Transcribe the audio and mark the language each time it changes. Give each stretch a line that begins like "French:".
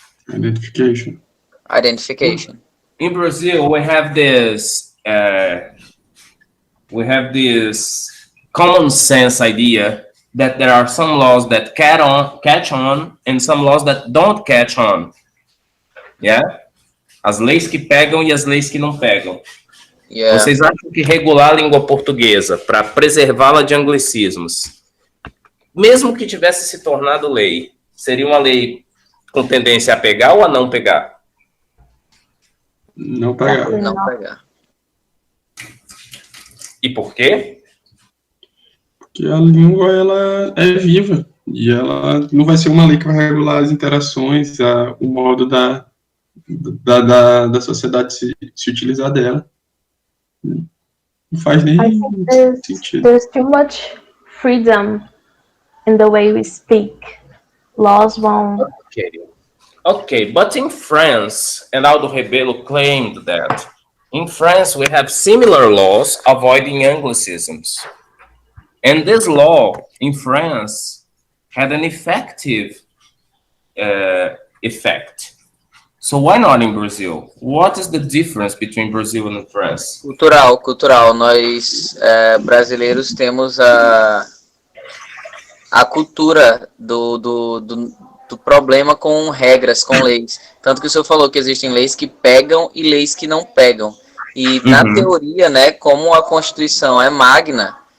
English: Identification. Identification. In Brazil, we have this common sense idea that there are some laws that catch on and some laws that don't catch on. Yeah?
Portuguese: As leis que pegam e as leis que não pegam.
English: Yeah.
Portuguese: Vocês acham que regular a língua portuguesa para preservá-la de anglicismos, mesmo que tivesse se tornado lei, seria uma lei com tendência a pegar ou a não pegar? Não pegar. Não pegar. E por quê? Porque a língua ela é viva e ela não vai ser uma lei que vai regular as interações, o modo da sociedade se utilizar dela. Não faz nem sentido.
English: There's too much freedom in the way we speak. Laws won't. Okay, but in France, and Aldo Rebelo claimed that, in France we have similar laws avoiding anglicisms. And this law in France had an effective effect. So why not in Brazil? What is the difference between Brazil and France? Cultural.
Portuguese: Nós, brasileiros, temos a cultura do problema com regras, com leis. Tanto que o senhor falou que existem leis que pegam e leis que não pegam. E na teoria, né, como a Constituição é magna,